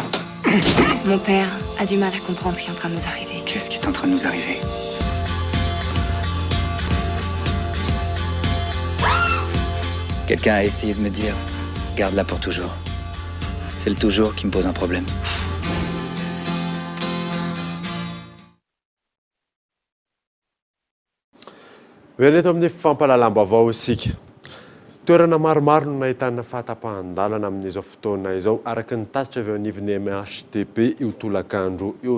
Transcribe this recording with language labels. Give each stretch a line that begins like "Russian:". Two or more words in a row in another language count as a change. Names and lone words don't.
French: Mon père a du mal à comprendre ce qui est en train de nous arriver. Qu'est-ce qui est en train de nous arriver? Quelqu'un a essayé de me dire, garde-la pour toujours. C'est le toujours qui me pose un problème.
Malagasy: Eto amin'ny fampalalam-baovao isika. Toerana maromaro no nahitana fahatapahan-dalana amin'izao fotoana izao araka ny tatitra avy anivon'ny MHTP io tolakandro io.